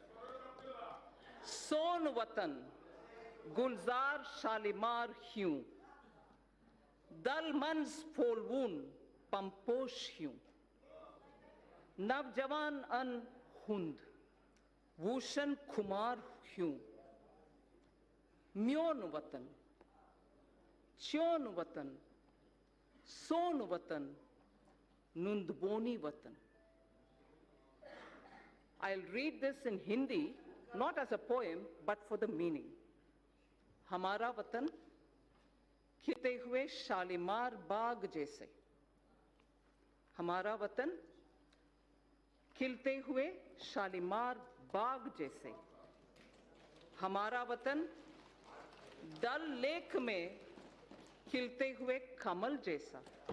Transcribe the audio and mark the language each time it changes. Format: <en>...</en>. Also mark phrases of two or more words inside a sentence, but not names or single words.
<ks>सोन वतन गुलजार शालीमार ह्यूं, दल मंज फोलवून पंपोश ह्यूं, नवजवान अन हुंद Bhushan Kumar Hugh, میون وطن، چیون وطن، سون وطن، نُندبون وطن.</ks> <en>I'll read this in Hindi, not as a poem, but for the meaning.</en> <hi>हमारा वतन, खिलते हुए शालीमार बाग जैसे. हमारा वतन खिलते हुए शालीमार बाग जैसे. हमारा वतन डल लेक में खिलते हुए कमल जैसा.</hi>